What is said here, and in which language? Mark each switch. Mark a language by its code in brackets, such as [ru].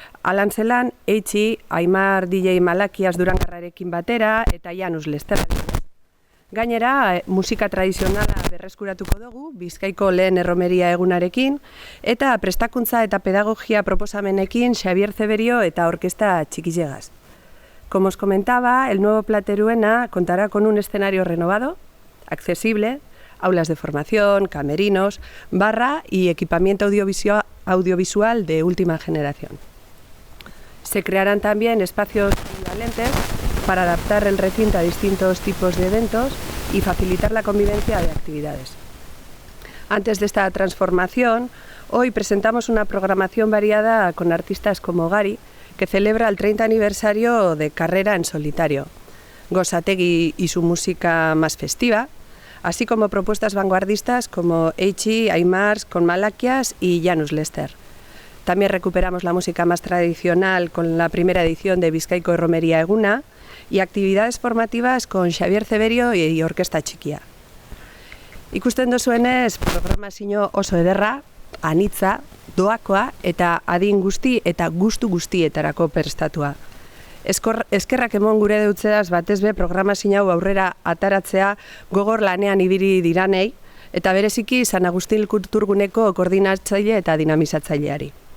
[eu] Alan zelan, Eitzi, Aimar DJ Malakias Durangarrarekin batera eta Janus Lester. Gainera, musika tradizionala berreskuratuko dugu, Bizkaiko lehen erromeria egunarekin, eta prestakuntza eta pedagogia proposamenekin Xavier Zeberio eta Orkesta Txikillegaz. [es] Como os comentaba, el nuevo Plateruena contará con un escenario renovado, accesible, aulas de formación, camerinos, barra y equipamiento audiovisual de última generación. Se crearán también espacios polivalentes para adaptar el recinto a distintos tipos de eventos y facilitar la convivencia de actividades. Antes de esta transformación, hoy presentamos una programación variada con artistas como Gari, que celebra el 30 aniversario de carrera en solitario, Gozategi y su música más festiva, así como propuestas vanguardistas como Eitzi, Aimar, con Malakias y Janus Lester. También recuperamos la música más tradicional con la primera edición de Bizkaiko Romería Eguna y actividades formativas con Xavier Zeberio y Orkesta Txikia. [eu] Ikusten dozuenez, programazio oso ederra, anitza, doakoa eta adin guzti eta gustu guztietarako prestatua. Eskerrak emon gure deutzedaz batez be programazio hau aurrera ataratzea gogor lanean ibili diranei eta bereziki San Agustin Kulturguneko koordinatzaile eta dinamizatzaileari.